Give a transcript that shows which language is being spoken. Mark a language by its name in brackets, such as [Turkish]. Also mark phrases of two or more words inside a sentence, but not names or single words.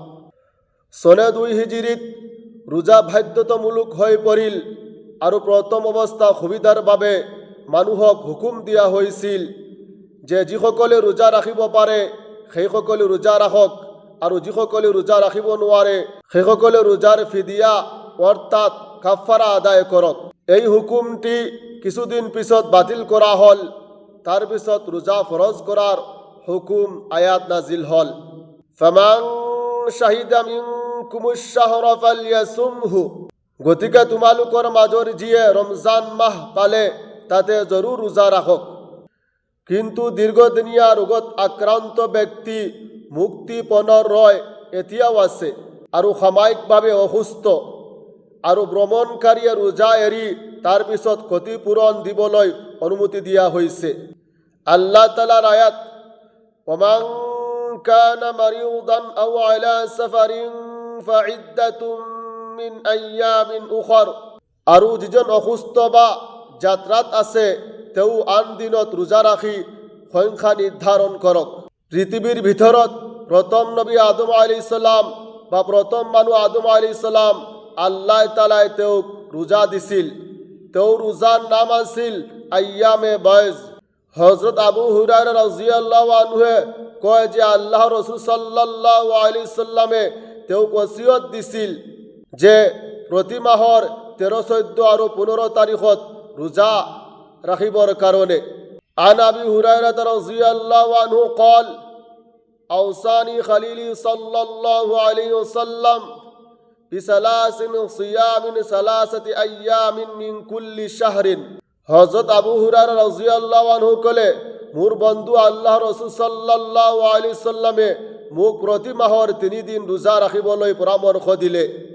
[Assamese] চনে 2 হিজৰীত ৰোজা বাধ্যতামূলক হৈ পৰিল আৰু প্ৰথম অৱস্থা সুবিধাৰ বাবে মানুহক হুকুম দিয়া হৈছিল যে যিসকলে ৰোজা ৰাখিব পাৰে সেইসকলে ৰোজা ৰাখক, আৰু যিসকলে ৰোজা ৰাখিব নোৱাৰে সেইসকলে ৰোজাৰ ফিদিয়া অৰ্থাৎ কাফাৰা আদায় কৰক। এই হুকুমটি কিছুদিন পিছত বাতিল কৰা হ'ল। তাৰ পিছত ৰোজা ফৰজ কৰাৰ হুকুম আয়াত নাজিল হ'ল। [Arabic] فمن شهد منكم الشهر فليصمه. [Assamese] গতিকে তোমালোকৰ মাজৰ যিয়ে ৰমজান মাহ পালে তাতে জৰুৰ ৰোজা ৰাখক। কিন্তু দীৰ্ঘদিনীয়া ৰোগত আক্ৰান্ত ব্যক্তি মুক্তিপণৰ ৰয় এতিয়াও আছে আৰু সাময়িকভাৱে অসুস্থ, আৰু ভ্ৰমণকাৰীয়ে ৰোজা এৰি তাৰ পিছত ক্ষতিপূৰণ দিবলৈ অনুমতি দিয়া হৈছে। আল্লাহ তাআলাৰ আয়াত [Arabic] ومن كان مريضا أو على سفر فعدة من أيام أخر. [Assamese] আৰু যিজন অসুস্থ বা যাত্ৰাত আছে তেওঁ আন দিনত ৰোজা ৰাখি সংখ্যা নিৰ্ধাৰণ কৰক। পৃথিৱীৰ ভিতৰত প্ৰথম নবী আদম [Arabic] عليه السلام [Assamese] বা প্ৰথম মানুহ আদম [Arabic] عليه السلام [Assamese] আল্লাহ তাআলাই তেওঁক ৰোজা দিছিল। তেওঁৰ ৰোজাৰ নাম আছিল আইয়ামে বাইজ। হযরত আবু হুৰায়ৰা [Arabic] رضي الله عنه [Assamese] কয় যে আল্লাহ ৰাসূল [Arabic] صلى الله عليه وسلم [Assamese] তেওঁক ওসিয়ত দিছিল যে প্ৰতি মাহৰ 13, 14 আৰু 15 তাৰিখত ৰোজা ৰাখিবৰ কাৰণে। [Arabic] عن أبي هريرة رضي الله عنه قال أوصاني خليلي صلى الله عليه وسلم بثلاث صيام 3 أيام من كل شهر। [Assamese] হযরত আবু হুরায়রা [Arabic] رضي الله عنه [Assamese] কলে, মোর বন্ধু আল্লাহ রাসূল [Arabic] صلى الله عليه وسلم [Assamese] মোক প্ৰতি মাহৰ 3 দিন ৰোজা ৰাখিবলৈ পৰামৰ্শ দিলে।